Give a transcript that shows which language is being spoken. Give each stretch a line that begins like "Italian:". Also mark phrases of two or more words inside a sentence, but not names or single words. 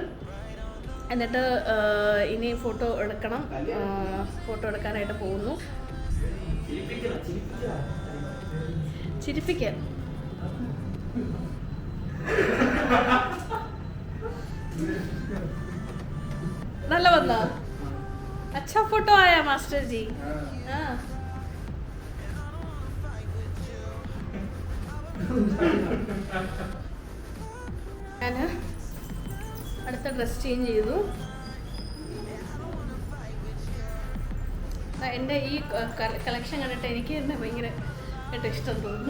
Malayalam: എന്നിട്ട് ഇനി ഫോട്ടോ എടുക്കണം. ഫോട്ടോ എടുക്കാനായിട്ട് പോകുന്നു. ചിരിപ്പിക്കുക. നല്ല വന്നോ?
Hindi: अच्छा फोटो आया मास्टर जी. हाँ,
Malayalam: ഞാൻ അടുത്ത
English: dress change
Malayalam: ചെയ്തു. എൻ്റെ ഈ കളക്ഷൻ കണ്ടിട്ട് എനിക്ക് തന്നെ ഭയങ്കര ഇഷ്ടം തോന്നുന്നു.